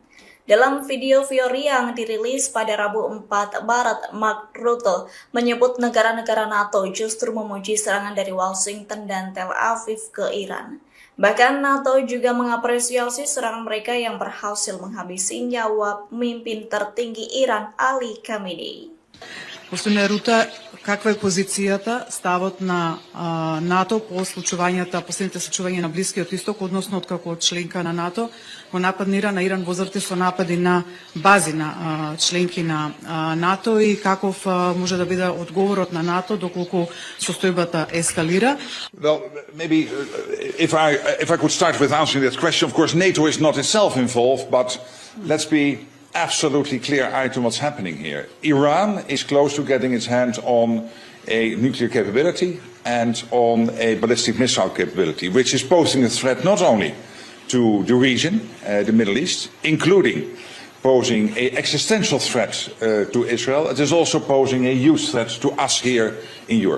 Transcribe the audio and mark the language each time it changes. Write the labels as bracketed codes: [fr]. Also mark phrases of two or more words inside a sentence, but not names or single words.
[id] Dalam video Fiori yang dirilis pada Rabu 4 Maret, Mark Rutte menyebut negara-negara NATO justru memuji serangan dari Washington dan Tel Aviv ke Iran. Bahkan NATO juga mengapresiasi serangan mereka yang berhasil menghabisi nyawa pemimpin tertinggi Iran Ali Khamenei. [mk] Господин Рута, каква е позицијата, ставот на НАТО по последните случувања на Блискиот Исток, односно откако членка на НАТО го нападнира на Иран во заврти со напади на бази на членки на НАТО и каков може да биде одговорот на НАТО доколку состојбата ескалира? [en] Well, maybe if I could start with answering that question, of course NATO is not itself involved, but let's be absolutely clear-eyed on what's happening here. Iran is close to getting its hands on a nuclear capability and on a ballistic missile capability, which is posing a threat not only to the region, the Middle East, including posing an existential threat to Israel, it is also posing a huge threat to us here in Europe.